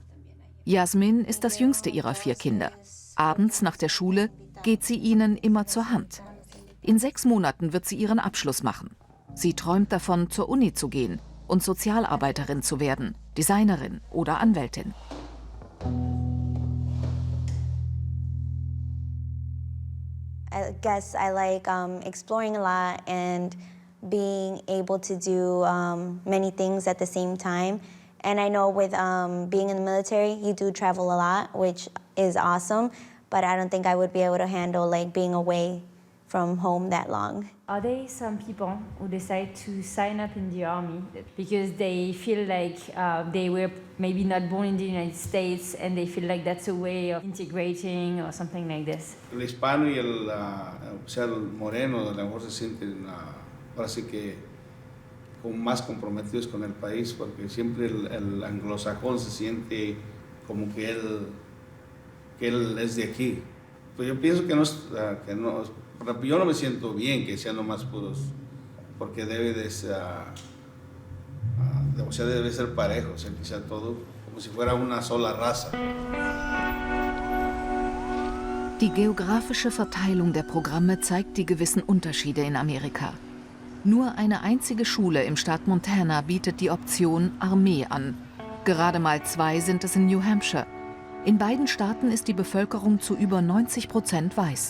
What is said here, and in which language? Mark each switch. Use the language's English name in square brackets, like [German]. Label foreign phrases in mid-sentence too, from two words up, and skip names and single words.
[German] Jasmin ist das jüngste ihrer 4 Kinder. Abends nach der Schule geht sie ihnen immer zur Hand. In 6 Monaten wird sie ihren Abschluss machen. Sie träumt davon, zur Uni zu gehen und Sozialarbeiterin zu werden, Designerin oder Anwältin. [English] I guess I like exploring a lot and being able to do many things at the same time. And I know with being in the military, you do travel a lot, which is awesome. But I don't think I would be able to handle like being away from home that long. Are there some people who decide to sign up in the army because they feel like they were maybe not born in the United States and they feel like that's a way of integrating or something like this? [Spanish] El hispano y el moreno a lo mejor se sienten ahora sí que más comprometidos con el país porque siempre el anglosajón se siente como que él es de aquí. Pues yo pienso que no, yo no me siento bien que sean nomás puros, porque debe de ser, debe ser parejo, o sea, que sea todo como si fuera una sola raza. [German] Die geografische Verteilung der Programme zeigt die gewissen Unterschiede in Amerika. Nur eine einzige Schule im Staat Montana bietet die Option Armee an. Gerade mal 2 sind es in New Hampshire. In beiden Staaten ist die Bevölkerung zu über 90% weiß.